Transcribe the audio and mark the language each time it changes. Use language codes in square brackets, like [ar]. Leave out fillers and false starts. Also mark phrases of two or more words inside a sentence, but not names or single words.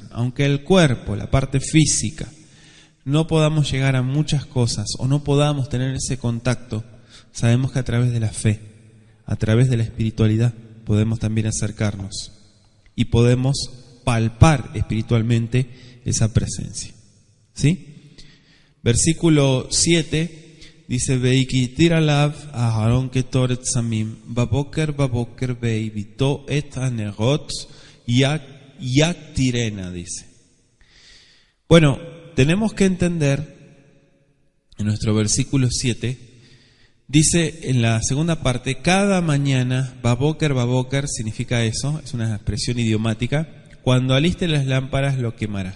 [es] Aunque el cuerpo, la parte física, no podamos llegar a muchas cosas o no podamos tener ese contacto, sabemos que a través de la fe, a través de la espiritualidad, podemos también acercarnos y podemos palpar espiritualmente esa presencia, ¿sí? Versículo 7 dice: [he] והקטיר עליו אהרן קטרת סמים בבקר בהיטיבו את הנרת יקטירנה, [es] dice. Bueno, tenemos que entender en nuestro versículo 7, dice en la segunda parte: cada mañana, baboker significa eso, es una expresión idiomática, cuando aliste las lámparas lo quemará.